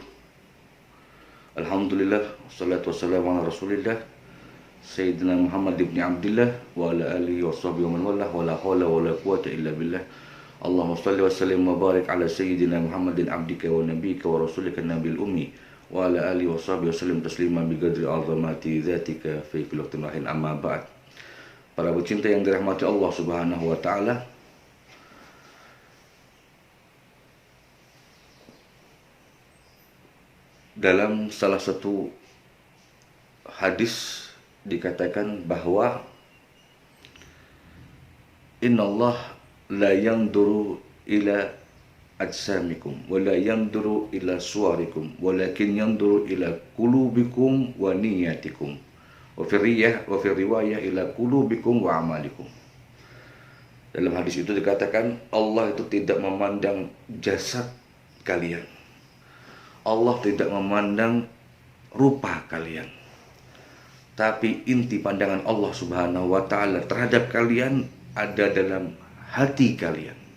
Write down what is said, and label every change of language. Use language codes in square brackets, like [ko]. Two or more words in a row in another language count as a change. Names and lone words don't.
[ar] الحمد لله، والصلاة والسلام على رسول الله سيدنا محمد بن عبد الله وعلى آله وصحبه ومن والاه ولا حول ولا قوة إلا بالله. اللهم صل وسلم وبارك على سيدنا محمد عبدك ونبيك ورسولك النبي الأمي وعلى آله وصحبه وسلم تسليما بقدر عظمة ذاتك في كل وقت وحين، أما بعد. [id] Para pecinta yang dirahmati Allah [ar] سبحانه وتعالى, [id] dalam salah satu hadis dikatakan bahwa [ar] إن الله لا ينظر إلى أجسامكم ولا ينظر إلى صوركم ولكن ينظر إلى قلوبكم ونياتكم وفي رواية إلى قلوبكم وأعمالكم. [id] Dalam hadis itu dikatakan Allah itu tidak memandang jasad kalian, Allah tidak memandang rupa kalian, tapi inti pandangan Allah [ar] سبحانه وتعالى [id] terhadap kalian ada dalam hati kalian.